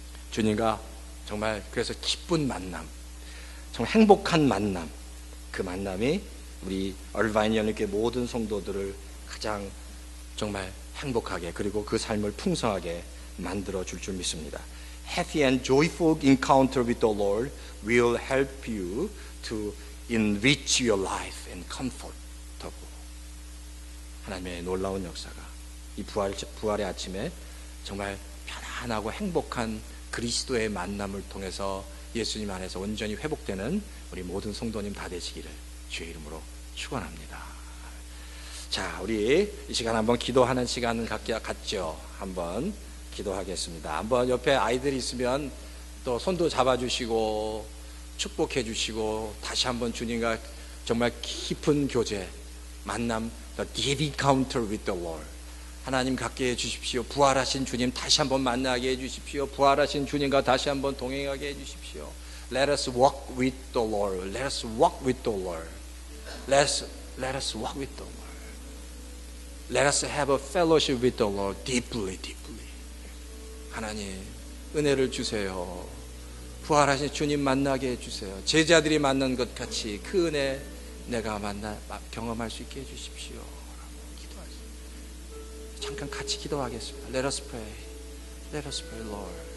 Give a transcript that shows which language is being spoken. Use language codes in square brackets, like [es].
[ko] 주님과 정말 그래서 기쁜 만남, 정말 행복한 만남, 그 만남이 우리 얼바인 연립교회 모든 성도들을 가장 정말 행복하게 그리고 그 삶을 풍성하게 만들어 줄 줄 믿습니다. [en] Happy and joyful encounter with the Lord will help you to enrich your life and comfortable. [ko] 하나님의 놀라운 역사가 이 부활의 아침에 정말 편안하고 행복한 그리스도의 만남을 통해서 예수님 안에서 온전히 회복되는 우리 모든 성도님 다 되시기를 주의 이름으로 축원합니다. 자, 우리 이 시간 한번 기도하는 시간을 갖죠. 한번 기도하겠습니다. 한번 옆에 아이들이 있으면 또 손도 잡아주시고 축복해 주시고 다시 한번 주님과 정말 깊은 교제, 만남, [en] the deep encounter with the Lord. [ko] 하나님 갖게 해주십시오. 부활하신 주님 다시 한번 만나게 해주십시오. 부활하신 주님과 다시 한번 동행하게 해주십시오. [en] Let us walk with the Lord. Let us walk with the Lord. Let us walk with the Lord. Let us have a fellowship with the Lord deeply, deeply. [ko] 하나님 은혜를 주세요. 부활하신 주님 만나게 해주세요. 제자들이 만난 것 같이 그 은혜 내가 경험할 수 있게 해주십시오. 잠깐 같이 기도하겠습니다. [en] Let us pray. Let us pray, Lord.